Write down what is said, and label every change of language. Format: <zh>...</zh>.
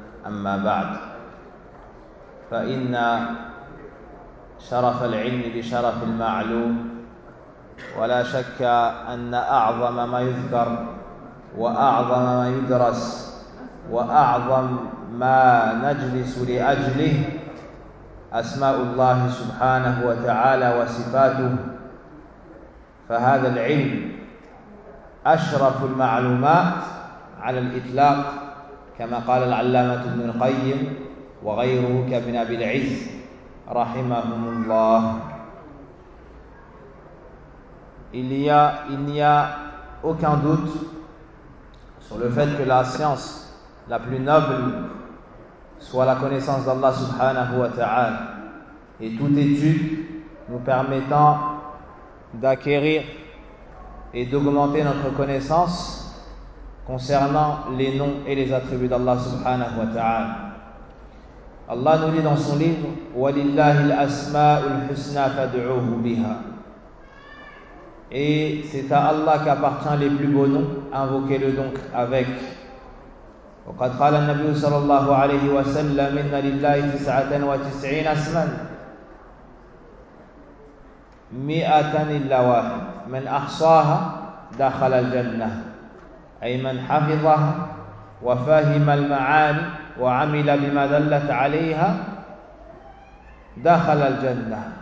<ar>أما بعد، فإن شرف العلم بشرف المعلوم، ولا شك أن أعظم ما يذكر وأعظم ما يدرس وأعظم ما نجلس لأجله أسماء الله سبحانه وتعالى وصفاته، فهذا العلم أشرف المعلومات على الإطلاق، كما قال العلامة ابن القيم وغيره كابن أبي العز رحمهم الله.</ar> <fr>Il n'y a aucun doute sur le fait que la science la plus noble soit la connaissance d'Allah subhanahu wa ta'ala, et toute étude nous permettant d'acquérir et d'augmenter notre connaissance concernant les noms et les attributs d'Allah subhanahu wa ta'ala. Allah nous dit dans son livre</fr> <ar>وَلِلَّهِ الْأَسْمَاءُ الْحُسْنَى فَدْعُوهُ بِهَا.</ar> <fr>Et c'est à Allah qu'appartient les plus beaux noms, invoquez-le donc avec.</fr> <ar>وقد قال النبي صلى الله عليه وسلم إن لله 99 اسما 100 إلا واحد من أحصاها دخل الجنة، أي من حفظها وفهم المعاني وعمل بما دلت عليها دخل الجنة.</ar>